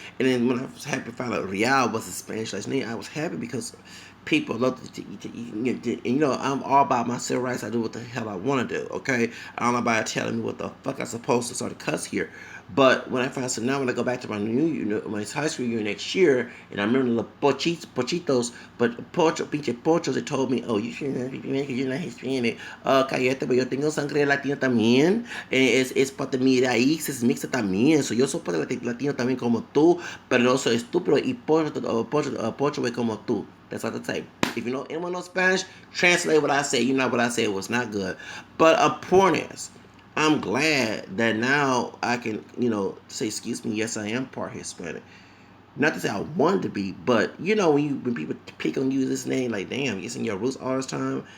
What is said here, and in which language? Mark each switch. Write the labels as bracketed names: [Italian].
[English] And then when I was happy to find out Real was a Spanish last name, I was happy because people love I'm all about my civil rights. I do what the hell I want to do, okay? I don't know about telling me what the fuck I'm supposed to start to cuss here. But when I find out, so now when I go back to my high school year next year, and I remember the pochitos, but [Spanish] pinche pochos, [English] they told me, oh, you shouldn't be because you're not Hispanic. [Spanish] Cállate, pero yo tengo sangre latina también. Es parte de mi raíz, es mixta también. So yo soy parte latino también como tú, pero no soy estúpido y pocho como tú. [English] That's what I say. If you know anyone knows Spanish, translate what I say. You know what I said was not good. But a point is, I'm glad that now I can, say, excuse me, yes, I am part Hispanic. Not to say I wanted to be, but when people pick on you this name, like damn, it's in your roots all this time.